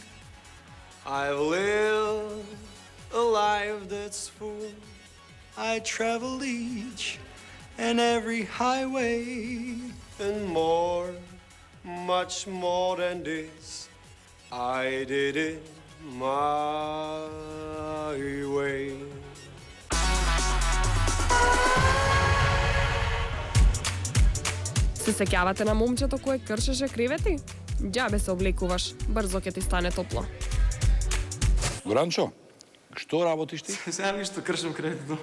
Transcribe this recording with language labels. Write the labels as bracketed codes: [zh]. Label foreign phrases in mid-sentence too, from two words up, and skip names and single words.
[en] I've lived a life that's full. I traveled each and every highway, and more, much more than this, I did it my way. [mk] Се сеќавате на момчето кое кршеше кревети? Ѓабе се облекуваш, брзо ќе ти стане топло. Горанчо, што работиш ти? Сега ништо, кршам кревети дол.